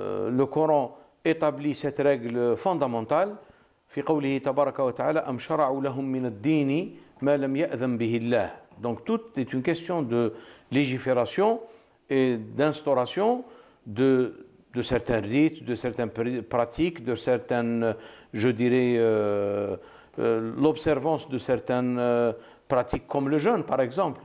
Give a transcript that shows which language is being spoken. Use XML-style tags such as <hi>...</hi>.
<fr>Le Coran établit cette règle fondamentale.</fr> <ar>في قوله تبارك وتعالى أم شرعوا لهم من الدين ما لم يأذن به الله.</ar> <fr>Donc tout est une question de légifération et d'instauration de certains rites, de certaines pratiques, de certaines, je dirais, l'observance de certaines pratiques comme le jeûne par exemple.</fr>